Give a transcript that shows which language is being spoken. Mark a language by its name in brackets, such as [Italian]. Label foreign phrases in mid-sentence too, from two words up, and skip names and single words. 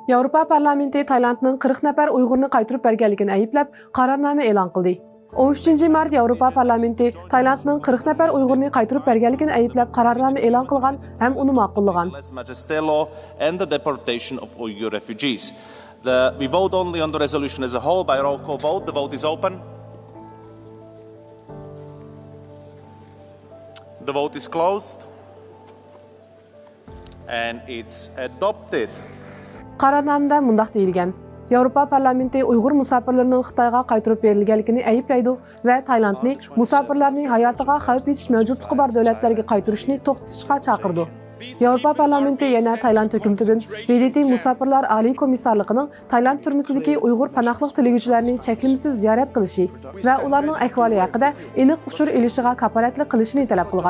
[Uzbek] Yevropa parlamenti Taylandning 40 nafar Uyg'urni qaytarib berganligini ayblab, qarornoma e'lon qildi. 13-mart Yevropa parlamenti Taylandning 40 nafar Uyg'urni qaytarib berganligini ayblab, qarornoma e'lon qilgan ham uni ma'qullagan. [English] And the deportation of Uyghur refugees. We vote only on the resolution as a whole by roll call vote. The vote is open. The vote is closed. And it's adopted. [Uzbek] Qarornomada mundaq deyilgan: Yevropa parlamenti Uyg'ur musofirlarining Xitoyga qaytarib berilganligini ayiblaydi va Taylandni musofirlarning hayotiga xavf yetish mavjudligi bor davlatlarga qaytarishni to'xtatishga chaqirdi. Yevropa parlamenti yana Tayland hukumatidan BDT musofirlar oliy komissarligining Tayland turmusidagi Uyg'ur panohlik tilayuvchilarni cheklimsiz ziyorat qilishi va ularning ahvoli haqida aniq uchur ilishiga kafolatli qilishni talab qilgan.